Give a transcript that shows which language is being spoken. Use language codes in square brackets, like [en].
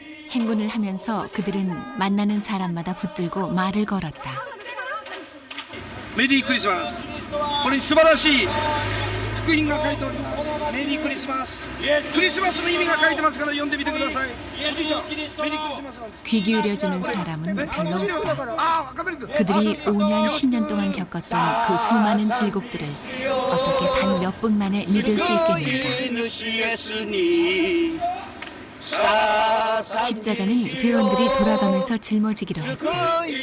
[ko] 행군을 하면서 그들은 만나는 사람마다 붙들고 말을 걸었다. 메리 크리스마스. [ja] これに素晴らしい福音が書いております。メリークリスマス。クリスマスの意味が書いてますから読んでみてください。メリークリスマスなんです。 [ko] 귀 기울여주는 사람은 별로 없다. 그들이 5년, 10년 동안 겪었던 그 수많은 질곡들을 어떻게 단 몇 분 만에 믿을 수 있겠는가. 십자가는 회원들이 돌아가면서 짊어지기로 했다.